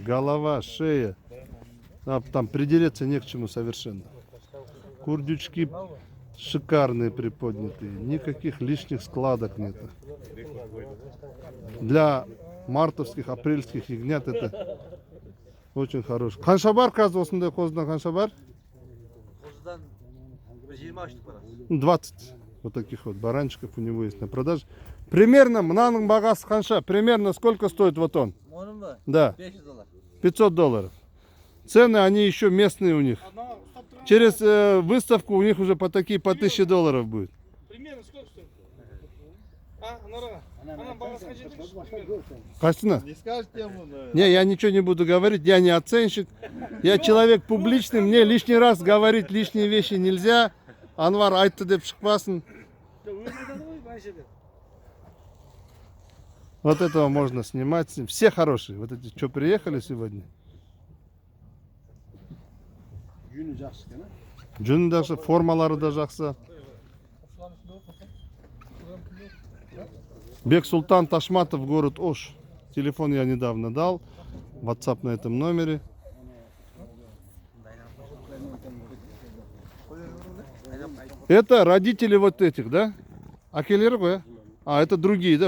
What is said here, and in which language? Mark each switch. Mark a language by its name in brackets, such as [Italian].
[Russian] Голова, шея. Там приделеться не к чему совершенно. Курдючки шикарные приподнятые. Никаких лишних складок нет. Для мартовских, апрельских ягнят это очень хороший. [Kazakh] Қанша бар қазір осындай қозыдан қанша бар? Қозыдан 20 аштық бар. [Russian] 20 вот таких вот баранчиков у него есть на продаже. [Kazakh] Примерно, мынаның бағасы қанша? [Russian] Примерно сколько стоит вот он? [Kazakh] Оның ба? [Russian] Да, $500. $500. Цены, они еще местные у них. Через выставку у них уже по такие по $1000 будет. Примерно сколько стоит? А, Нора? Она баланс Костина? Не скажете ему, да? Не, я ничего не буду говорить, я не оценщик. Я человек публичный, мне лишний раз говорить лишние вещи нельзя. [Kazakh] Анвар айтты деп шықпасын. [Russian] Вот этого можно снимать. Все хорошие. Вот эти, что приехали сегодня. [Kazakh] Жүні даже, формалары да жақсы. [Russian] Бек-Султан Ташматов, город Ош. Телефон я недавно дал. WhatsApp на этом номере. Это родители вот этих, да? Акелер ғой? А, это другие, да?